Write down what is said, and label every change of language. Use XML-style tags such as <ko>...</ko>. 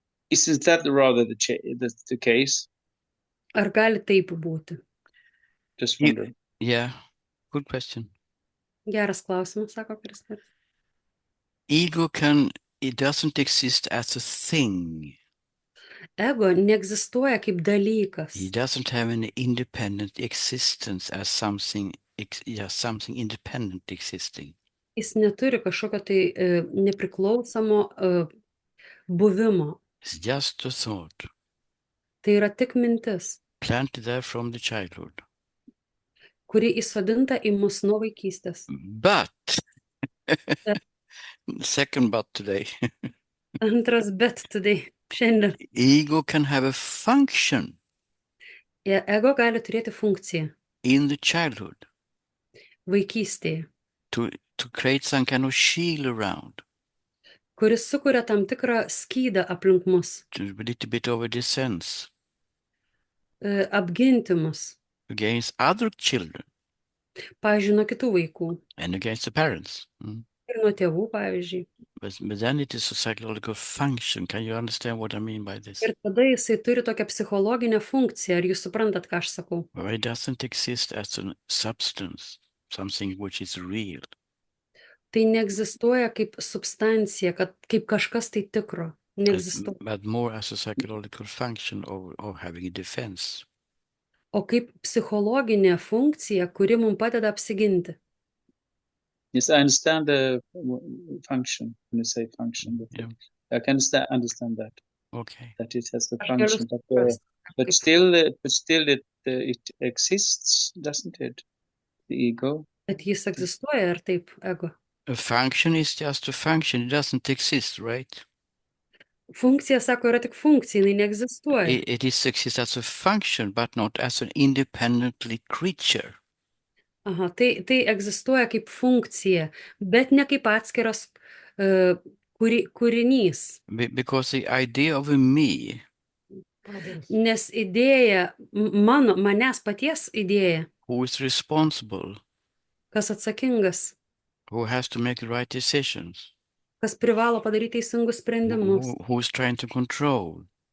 <en>isn't that rather the case?</en> <lt>Ar gali taip būti?</lt> <en>Just You- wonder. Yeah. Good question.</en> <lt>Geras klausimas, sako Kristeris.</lt> <en>Ego it doesn't exist as a thing.</en> <lt>Ego neegzistuoja kaip dalykas.</lt> <en>It doesn't have an independent existence as something independent existing.</en> <lt>Jis neturi kažkokio tai nepriklausomo buvimo.</lt> <en>It's just a thought</en> <lt>Tai yra tik mintis,</lt> <en>planted there from the childhood.</en> <lt>kuri įsodinta į mus nuo vaikystės.</lt> <en>But, second but today,</en> <lt>Antras bet</lt> <en>today,</en> <lt>šiandien.</lt> <en>ego can have a function.</en> <lt>Ego gali turėti funkciją</lt> <en>in the childhood</en> <lt>vaikystėje,</lt> <en>to create some kind of shield around,</en> <lt>kuris sukuria tam tikrą skydą aplink mus,</lt> <en>to a little bit of a defense</en> <lt>apginti mus,</lt> <en>against other children</en> <lt>pavyzdžiui, nuo kitų vaikų</lt> <en>and against the parents.</en> <lt>ir nuo tėvų, pavyzdžiui.</lt> <en>But then it is a psychological function. Can you understand what I mean by this?</en> <lt>Ir tada jisai turi tokią psichologinę funkciją. Ar jūs suprantat, ką aš sakau?</lt> <en>Where it doesn't exist as a substance, something which is real.</en> <lt>Tai neegzistuoja kaip substancija, kad kaip kažkas tai tikro. Neegzistuoja.</lt> <en>But more as a psychological function of having a defense.</en> <lt>O kaip psichologinė funkcija, kuri mums padeda apsiginti.</lt> <en>Yes, I understand the function when you say function. Yeah. I can understand that Okay. it has a</en> <lt>Aš galiu</lt> <en>function,</en> <lt>suprasti,</lt> <en>but</en> <lt>kaip-</lt> <en>still it exists, doesn't it? The ego.</en> <lt>Bet jis egzistuoja, ar taip, ego?</lt> <en>A function is just a function. It doesn't exist, right?</en> <lt>Funkcija, sako, yra tik funkcija, jinai neegzistuoja.</lt> <en>It exists as a function, but not as an independently creature.</en> <lt>Aha, tai egzistuoja kaip funkcija, bet ne kaip atskiras kūrinys.</lt> <en>Because the idea of a me</en> <lt>Nes idėja, manęs paties idėja,</lt> <en>who is responsible,</en> <lt>kas atsakingas,</lt> <en>who has to make the right decisions,</en> <lt>kas privalo padaryti teisingus sprendimus,</lt> <en>who is trying to control</en>